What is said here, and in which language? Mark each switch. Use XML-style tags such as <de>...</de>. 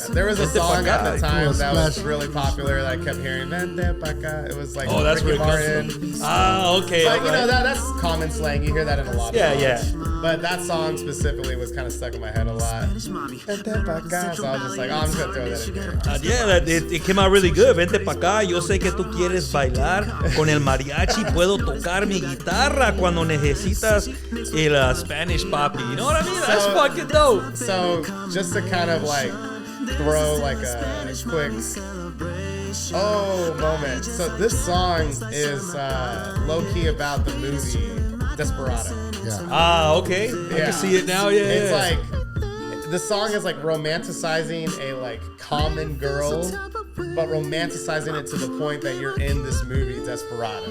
<en>There was a song at the time that was really popular that I kept hearing.</en> <es>Vente pa' acá.</es> <en>It was like, oh, that's Ricky Martin. Ah, okay. But you know, that's common slang. You hear that in a lot of songs. Yeah. But that song specifically was kind of stuck in my head a lot. So I was just like, oh, I'm just gonna throw that in there. It came out really good.</en> <es>Vente pa' acá, yo sé que tú quieres bailar con el mariachi, puedo tocar mi guitarra cuando necesitas el Spanish papi.</es> <en>You know what I mean? That's fucking dope. So just to kind of like throw like a quick moment. So this song is low-key about the movie Desperado. Yeah. Ah, okay. I can see it now. Yeah. It's like the song is like romanticizing a like common girl, but romanticizing it to the point that you're in this movie Desperado.</en>